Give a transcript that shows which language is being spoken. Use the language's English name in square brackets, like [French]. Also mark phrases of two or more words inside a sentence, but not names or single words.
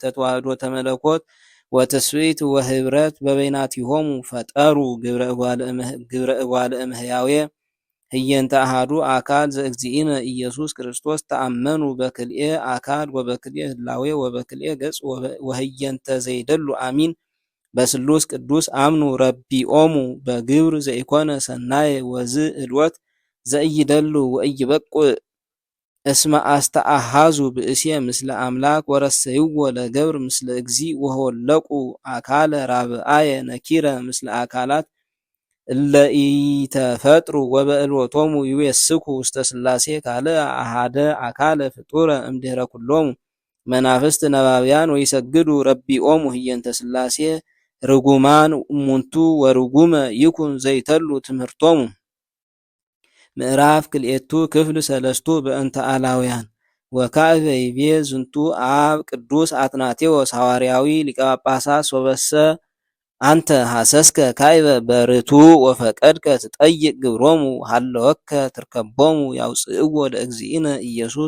[Geez] ተዋህዶ ተመለኮት ወተስዊት ወህብረት በበይናቲሆሙ ፈጠሩ ግብረ እጓለ እምህያዌ ህየንተ አሃዱ አካል ዘእግዚእነ ኢየሱስ ክርስቶስ ተአመኑ በክልኤ አካል ወበክልኤ ህላዌ ወበክልኤ ገጽ ወህየንተ ዘይደሉ አሚን በስሉስ ቅዱስ አምኑ ረቢኦሙ በግብር ዘኢኮነ ሰናየ ወዝ እልወት ዘኢይደሉ ወኢይበቁዕ እስመ አስተአሃዙ ብእሴ ምስለ አምላክ ወረሰይዎ ለገብር ምስለ እግዚእ ወሆለቁ አካለ ራብአየ ነኪረ ምስለ አካላት እለ ኢተፈጥሩ ወበእልወቶሙ ይዌስኩ ውስተ ሥላሴ ካልእ አሃደ አካለ ፍጡረ እምድኅረ ኩሎሙ መናፍስት ነባብያን ወይሰግዱ ረቢኦሙ ህየንተ ሥላሴ ርጉማን እሙንቱ ወርጉመ ይኩን ዘይተሉ ትምህርቶሙ። ምዕራፍ ክልኤቱ ክፍል ሰለስቱ በእንተ አላውያን ወካዕበ ይቤ ዝንቱ አብ ቅዱስ አትናቴዎስ ሐዋርያዊ ሊቀ ጳጳሳት ሶበሰ አንተ ሐሰስከ ካዕበ በርቱ ወፈቀድከ ትጠይቅ ግብሮሙ ሃለወከ ትርከቦሙ ያውፅእዎ ለእግዚእነ ኢየሱስ